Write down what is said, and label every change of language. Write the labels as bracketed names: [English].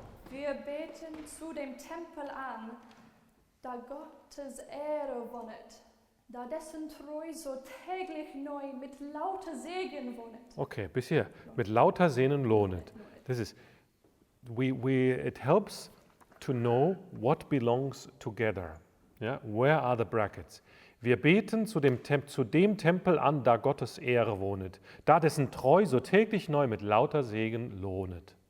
[German] Wir beten zu dem Tempel an, da Gottes Ehre wohnet, da dessen Treu so täglich neu mit lauter Segen wohnet. Okay, bis hier. Mit lauter Sehnen lohnet. [English] This is, it helps to know what belongs together. Yeah? Where are the brackets? [German] Wir beten zu dem Tempel an, da Gottes Ehre wohnet, da dessen Treu so täglich neu mit lauter Segen lohnet.